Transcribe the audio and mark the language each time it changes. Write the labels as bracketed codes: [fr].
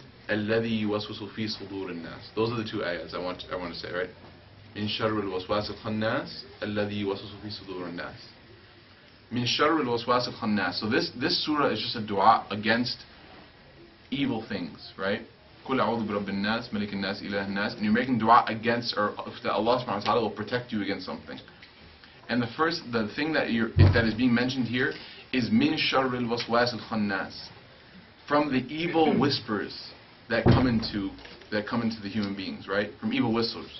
[ar] الذي يوسوس في صدور الناس. [en] Those are the two ayahs I want to say, right? [ar] من شر الوسواس الخناس الذي يوسوس في صدور الناس. من شر الوسواس الخناس. [en] So this surah is just a dua against evil things, right? [ar] قل أعوذ برب الناس ملك الناس إله الناس. [en] And you're making dua against, or that Allah subhanahu wa ta'ala will protect you against something. And the thing that is being mentioned here is [ar] min sharr al-waswas al-khannas, [en] from the evil whispers that come into the human beings, right? From evil whispers.